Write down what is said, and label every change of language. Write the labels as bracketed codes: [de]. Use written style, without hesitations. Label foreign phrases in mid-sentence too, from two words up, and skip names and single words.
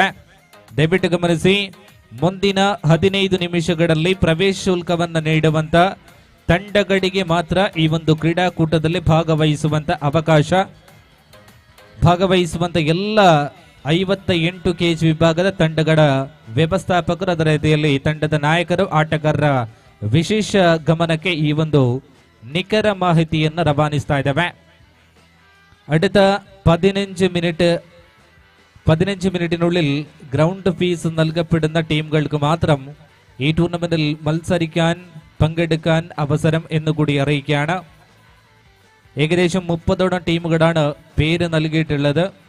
[kn] ದಯವಿಟ್ಟು ಗಮನಿಸಿ, ಮುಂದಿನ 15 ನಿಮಿಷಗಳಲ್ಲಿ ಪ್ರವೇಶ ಶುಲ್ಕವನ್ನ ನೀಡುವಂತ ತಂಡಗಳಿಗೆ ಮಾತ್ರ ಈ ಒಂದು ಕ್ರೀಡಾಕೂಟದಲ್ಲಿ ಭಾಗವಹಿಸುವಂತ ಅವಕಾಶ. ಭಾಗವಹಿಸುವಂತ ಎಲ್ಲ 58 ಕೆಜಿ ವಿಭಾಗದ ತಂಡಗಳ ವ್ಯವಸ್ಥಾಪಕರು, ಅದರ ರೀತಿಯಲ್ಲಿ ತಂಡದ ನಾಯಕರು, ಆಟಗಾರರ ವಿಶೇಷ ಗಮನಕ್ಕೆ ಈ ಒಂದು ನಿಖರ ಮಾಹಿತಿಯನ್ನು ರವಾನಿಸ್ತಾ ಇದ್ದಾವೆ. [ml] അടുത്ത 15 മിനിറ്റിനുള്ളിൽ ഗ്രൗണ്ട് ഫീസ് നൽകപ്പെടുന്ന ടീമുകൾക്ക് മാത്രം ഈ ടൂർണമെന്റിൽ മത്സരിക്കാൻ പങ്കെടുക്കാൻ അവസരം എന്നുകൂടി അറിയിക്കുകയാണ്. ഏകദേശം 30ഓളം ടീമുകളാണ് പേര് നൽകിയിട്ടുള്ളത്.